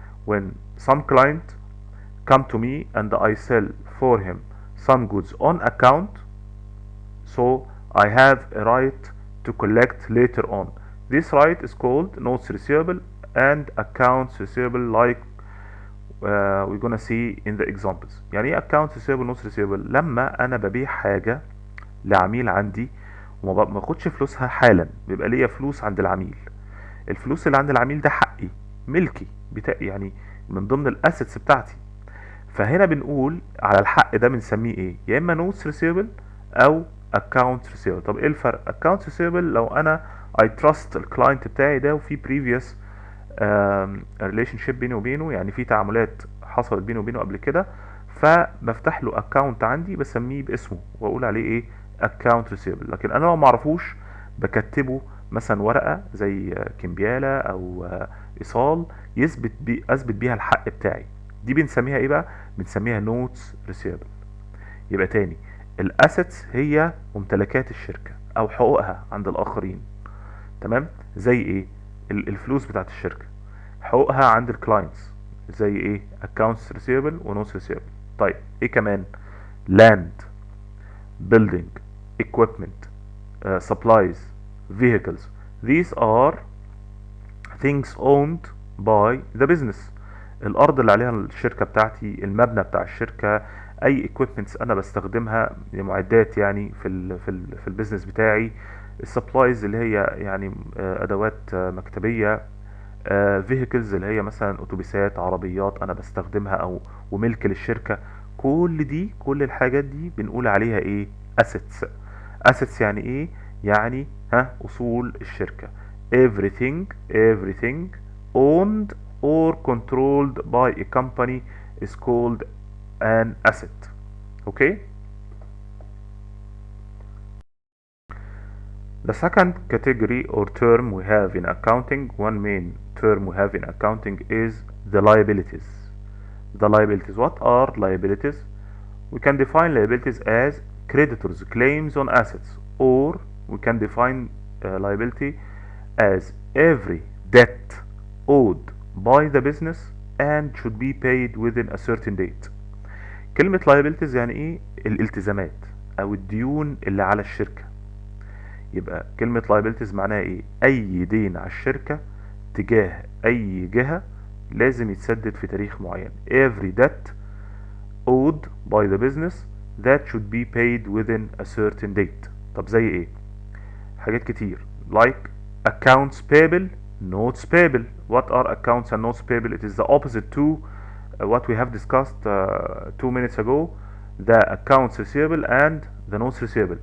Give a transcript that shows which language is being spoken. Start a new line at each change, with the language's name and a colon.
English: When some client come to me and I sell for him some goods on account, so I have a right to collect later on. This right is called notes receivable and accounts receivable, like we're gonna see in the examples.
Arabic: يعني ايه accounts receivable notes receivable؟ لما انا ببيع حاجة لعميل عندي وما باخدش فلوسها حالا، بيبقى ليا فلوس عند العميل. الفلوس اللي عند العميل ده حقي ملكي يعني من ضمن الاسيتس بتاعتي. فهنا بنقول على الحق ده بنسميه ايه؟ يا اما notes receivable او accounts receivable. طب ايه الفرق؟ accounts receivable لو انا
English: I trust
Arabic: الكلاينت بتاعي ده وفي
English: previous relationship
Arabic: بيني وبينه، يعني في تعاملات حصلت بيني وبينه قبل كده، فبفتح له account عندي بسميه باسمه واقول عليه ايه؟ account receivable. لكن انا لو معرفوش بكتبه مثلا ورقة زي كمبيالة او ايصال اثبت بيها الحق بتاعي. دي بنسميها ايه بقى؟ بنسميها notes receivable. يبقى تاني، الاسيتس هي ممتلكات الشركة او حقوقها عند الاخرين. تمام؟ زي ايه؟ الفلوس بتاعت الشركة. حقوقها عند الكلاينتس زي ايه؟ accounts receivable و notes receivable. طيب ايه كمان؟
English: land, building, equipment, supplies, vehicles. These are things owned by the business.
Arabic: الارض اللي عليها الشركه بتاعتي، المبنى بتاع الشركه، اي equipments انا بستخدمها، معدات يعني في البيزنس بتاعي. السبلايز اللي هي يعني ادوات مكتبيه. vehicles اللي هي مثلا اتوبيسات، عربيات انا بستخدمها او وملك للشركه. كل الحاجات دي بنقول عليها ايه؟ assets. assets يعني ايه؟ يعني اصول الشركه.
English: everything owned or controlled by a company is called an asset. Okay. The second category or term we have in accounting, one main term we have in accounting is the liabilities. The liabilities. What are liabilities? We can define liabilities as creditors' claims on assets, or we can define liability as every debt owed by the business and should be paid within a certain date.
Arabic: كلمة liabilities يعني ايه؟ الالتزامات او الديون اللي على الشركة. يبقى كلمة liabilities معناها ايه؟ اي دين على الشركة تجاه اي جهة لازم يتسدد في تاريخ معين.
English: every debt owed by the business that should be paid within a certain date.
Arabic: طب زي ايه؟ حاجات كتير
English: like accounts payable, notes payable. What are accounts and notes payable? It is the opposite to what we have discussed 2 minutes ago, the accounts receivable and the notes receivable.